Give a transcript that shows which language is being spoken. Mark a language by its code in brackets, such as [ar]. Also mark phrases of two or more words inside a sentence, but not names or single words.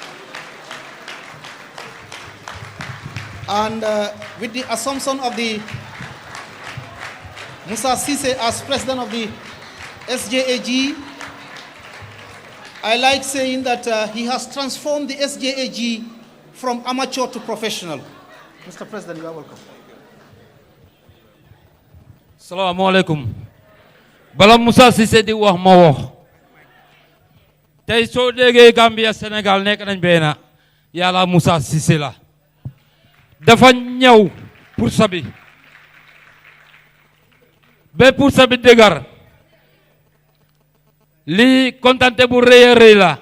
[en] And with the assumption of the Musa Sise as president of the SJAG, I like saying that he has transformed the SJAG from amateur to professional. Mr. President, you are welcome. [ar] السلام عليكم. [wo] Bala Musa Sise di wax ma wax. Tay so déggee Gambia Sénégal nekk nañ benn yàlla Musa Sise la. Dafa ñëw pour sabi. Be pour sabi dëgër. Lii kontante bu rëy a rëy la.